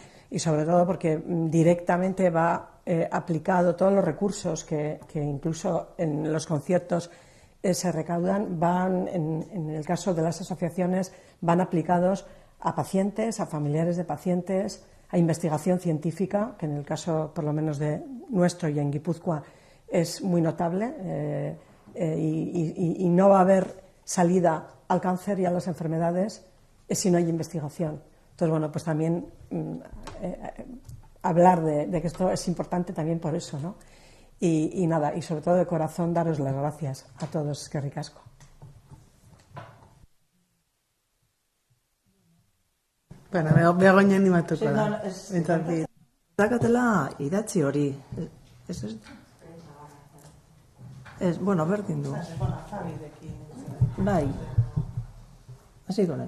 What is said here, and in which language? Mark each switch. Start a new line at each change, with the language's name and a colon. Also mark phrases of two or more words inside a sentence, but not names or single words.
Spanish: y sobre todo porque directamente va aplicado todos los recursos que incluso en los conciertos se recaudan, van, en el caso de las asociaciones, van aplicados a pacientes, a familiares de pacientes, a investigación científica, que en el caso por lo menos de nuestro y en Guipúzcoa es muy notable, y no va a haber salida al cáncer y a las enfermedades si no hay investigación. Entonces, bueno, pues también hablar de que esto es importante también por eso, ¿no? Y nada, y sobre todo de corazón daros las gracias a todos,
Basque: eskerrik asko. Bueno, Begoña animatuko da. Dakatela idatzi hori. Bueno, berdin du. Bai. Hasiko nahi.